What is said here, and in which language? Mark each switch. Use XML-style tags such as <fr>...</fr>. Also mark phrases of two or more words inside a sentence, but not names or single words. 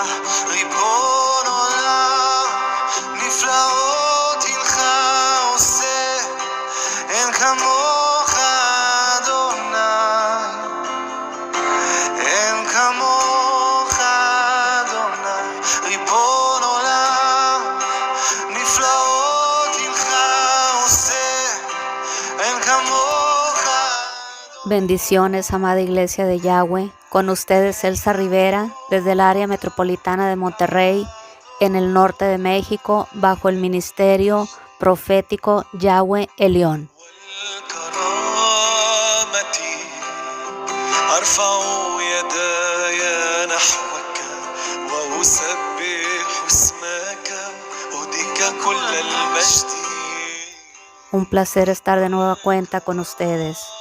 <he>ריבון עולם נפלאות הנך עושה, אין כמוך אדוני, אין כמוך אדוני. ריבון עולם נפלאות הנך עושה, אין כמוך.</he> <es>Bendiciones, amada Iglesia de Yahweh. Con ustedes Elsa Rivera, desde el área metropolitana de Monterrey, en el norte de México, bajo el ministerio profético Yahweh Elión. Un placer estar de nueva cuenta con ustedes.</es>